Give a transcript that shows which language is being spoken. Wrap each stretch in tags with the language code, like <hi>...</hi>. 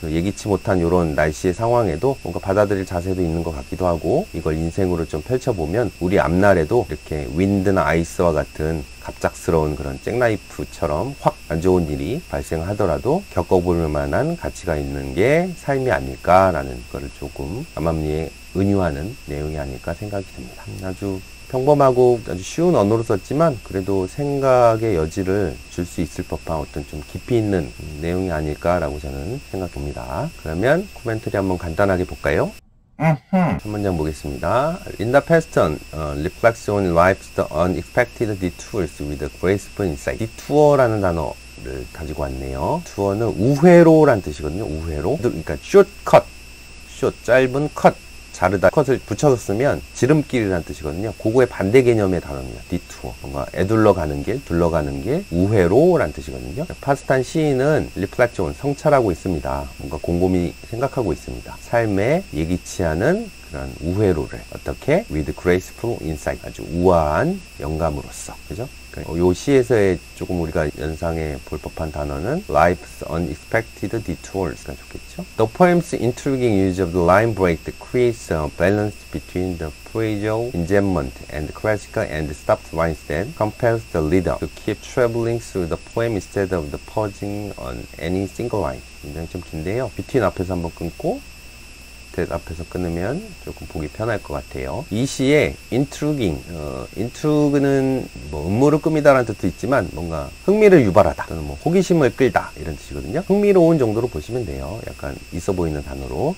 <ko>예기치 못한 이런 날씨의 상황에도 뭔가 받아들일 자세도 있는 것 같기도 하고 이걸 인생으로 좀 펼쳐보면 우리 앞날에도 이렇게 윈드나 아이스와 같은 갑작스러운 그런 잭나이프처럼 확 안 좋은 일이 발생하더라도 겪어볼 만한 가치가 있는 게 삶이 아닐까라는 거를 조금 암암리에 은유하는 내용이 아닐까 생각이 듭니다. 아주 평범하고 아주 쉬운 언어로 썼지만 그래도 생각의 여지를 줄 수 있을 법한 어떤 좀 깊이 있는 내용이 아닐까라고 저는 생각합니다. 그러면 코멘터리 한번 간단하게 볼까요? 한 문장 보겠습니다.</ko> <en>In the past, reflects on life's unexpected detours with a graceful insight.</en> <ko>detour라는 단어를 가지고 왔네요. 투어는 우회로란 뜻이거든요. 우회로. 그러니까 shortcut, short, 짧은 cut. 자르다 컷을 붙여서 쓰면 지름길이라는 뜻이거든요. 그거의 반대 개념의 단어입니다. 디투어. 뭔가 애둘러 가는 길, 둘러가는 길, 우회로라는 뜻이거든요. 파스탄 시인은 리플렉트 온 성찰하고 있습니다. 뭔가 곰곰이 생각하고 있습니다. 삶에 예기치 않은 그런 우회로를 어떻게 with graceful insight, 아주 우아한 영감으로써, 그죠? 요 시에서의 조금 우리가 연상해 볼 법한 단어는 life's unexpected detours 가 좋겠죠.</ko> <en>The poem's intriguing use of the line break creates a balance between the poetical enjambment and the classical and stopped lines that compels the reader to keep traveling through the poem instead of the pausing on any single line.</en> <ko>굉장히 좀 긴데요. between 앞에서 한번 끊고 앞에서 끊으면 조금 보기 편할 것 같아요. 이 시에 intriguing, intrigue는 뭐 음모를 꾸미다라는 뜻도 있지만 뭔가 흥미를 유발하다 또는 뭐 호기심을 끌다 이런 뜻이거든요. 흥미로운 정도로 보시면 돼요. 약간 있어 보이는 단어로.</ko>